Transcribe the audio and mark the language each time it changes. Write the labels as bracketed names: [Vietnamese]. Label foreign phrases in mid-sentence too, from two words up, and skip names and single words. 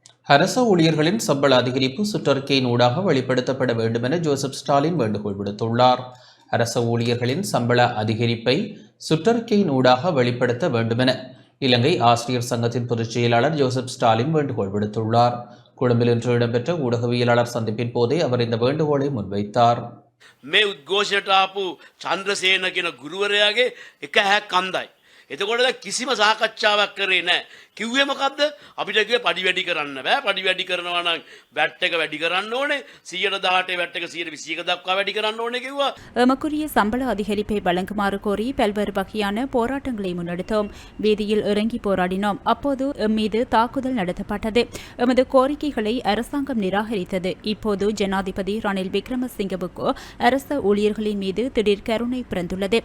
[Tamil] அரச ஊழியர்களின் சம்பள அதிகரிப்பு சுற்றறிக்கையின் ஊடாக வெளிப்படுத்தப்பட வேண்டும் என ஜோசப் ஸ்டாலின் வேண்டுகோள் விடுத்துள்ளார். அரச ஊழியர்களின் சம்பள அதிகரிப்பை சுற்றறிக்கையின் ஊடாக வெளிப்படுத்த வேண்டும் என இலங்கை ஆசிரியர் சங்கத்தின் பொதுச் செயலாளர் ஜோசப் ஸ்டாலின் வேண்டுகோள் விடுத்துள்ளார். கொழும்பில் இன்று இடம்பெற்ற ஊடகவியலாளர் சந்திப்பின் போதே அவர் இந்த வேண்டுகோளை முன்வைத்தார். [Sinhala] මේ උද්ඝෝෂණයට ආපු චන්ද්‍රසේන කියන ගුරුවරයාගේ එක හැක් කන්දයි. එතකොට කිසිම සාකච්ඡාවක් කරේ නැහැ. කිව්වේ මොකද්ද? අපිට කිව්වේ පඩි වැඩි කරන්න බෑ. පඩි වැඩි කරනවා නම් වැට් එක වැඩි කරන්න ඕනේ. 118 වැට් එක 121 දක්වා වැඩි කරන්න ඕනේ කිව්වා. [Tamil] எமக்குரிய சம்பள அதிகரிப்பை வழங்குமாறு கோரி பல்வேறு வகையான போராட்டங்களை முன்னெடுத்தோம். வீதியில் இறங்கி போராடினோம். அப்போது எம் மீது தாக்குதல் நடத்தப்பட்டது. எமது கோரிக்கைகளை அரசாங்கம் நிராகரித்தது. இப்போது ஜனாதிபதி ரணில் விக்ரமசிங்கவுக்கு அரச ஊழியர்களின் மீது திடீர் கருணை பிறந்துள்ளது.